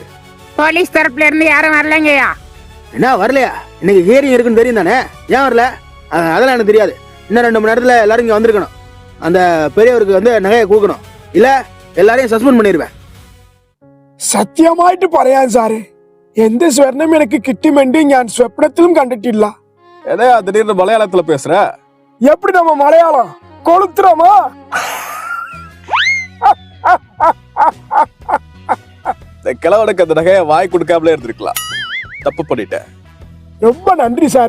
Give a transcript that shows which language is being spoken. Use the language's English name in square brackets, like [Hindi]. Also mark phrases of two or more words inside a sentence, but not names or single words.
[Tamil] போலீஸ் தரப்புல இருந்து யாரும் வரலங்கய்யா. என்ன வரலையா? இன்னைக்கு ஹியரிங் இருக்குன்னு தெரியும் தானே, ஏன் வரல? அதெல்லாம் எனக்கு தெரியாது. இன்னும் 2 மணி நேரத்துல எல்லாரும் இங்க வந்திருக்கணும். அந்த பெரியவருக்கு வந்து நகையை கொடுக்கணும், இல்ல எல்லாரையும் சஸ்பெண்ட் பண்ணிடுவேன். [Malayalam] സത്യമായിട്ട് പറയാൻ സാറേ, എന്റെ സ്വർണം എനിക്ക് കിട്ടുമെന്ന് ഞാൻ സ്വപ്നത്തിലും കണ്ടിട്ടില്ല. [Tamil] ஏதா திடீர்னு மலையாளத்துல பேசுற? எப்படி நம்ம மலையாளம் கொளுத்துறோமா? கிழவனுக்கு அந்த நகையை வாய் கொடுக்காமலே இருந்திருக்கலாம். தப்பு பண்ணிட்டேன். ரொம்ப நன்றி சாரே.